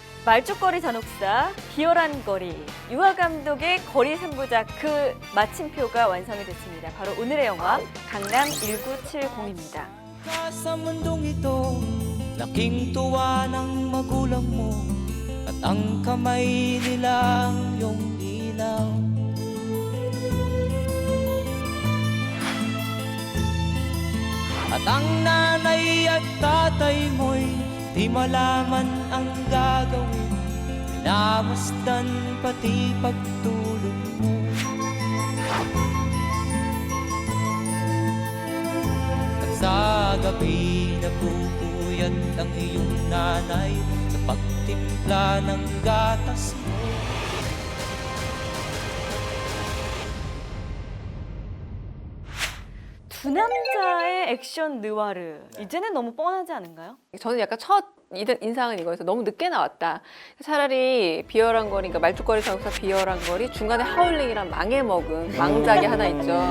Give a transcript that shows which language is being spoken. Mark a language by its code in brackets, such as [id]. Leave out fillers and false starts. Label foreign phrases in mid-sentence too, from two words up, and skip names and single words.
[ko] 말죽거리 잔혹사, 비열한 거리, 유하 감독의 거리 3부작 그 마침표가 완성이 됐습니다. 바로 오늘의 영화 강남 1970입니다. [tl] Sa mundong ito, laking tuwa ng magulang mo at ang kamay nila iyong ilaw. At ang nanay at tatay mo'y di malaman ang gagawin, minamasdan pati pagtulog mo. At sa gabi napupuyat ang iyong nanay sa pagtimpla ng gatas mo. [ko] 두 남자의 액션 느와르. 이제는 너무 뻔하지 않은가요? 저는 약간 첫 인상은 이거여서 너무 늦게 나왔다. 차라리 비열한 거리, 그러니까 말죽거리 잔혹사 비열한 거리, 중간에 하울링이란 망해먹은 망작이 하나 있죠.